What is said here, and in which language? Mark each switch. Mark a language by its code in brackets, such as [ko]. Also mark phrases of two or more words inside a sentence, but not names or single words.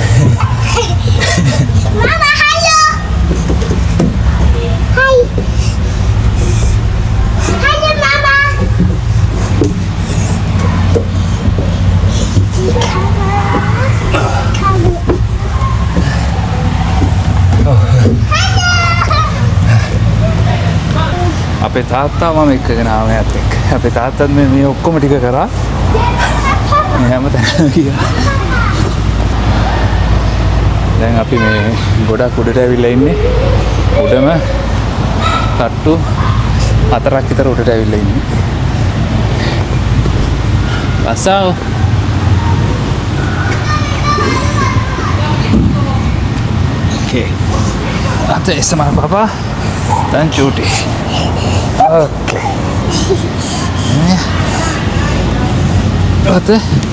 [de] Mama, hallo. Hi. Hallo, Mama. Die Kamera. [si] අපේ තාත්තා මම එක්කගෙන ආව මෙයාත් එක්ක. අපේ තාත්තත් මේ ඔක්කොම ටික කරා. මේ හැමතැනම ගියා. දැන් අපි මේ ගොඩක් උඩට ඇවිල්ලා ඉන්නේ. උඩම තට්ටු 4ක් විතර උඩට ඇවිල්ලා ඉන්නේ. [de] Passau. Okay. Warte, erst mal Papa, dann Judy. Okay. Warte.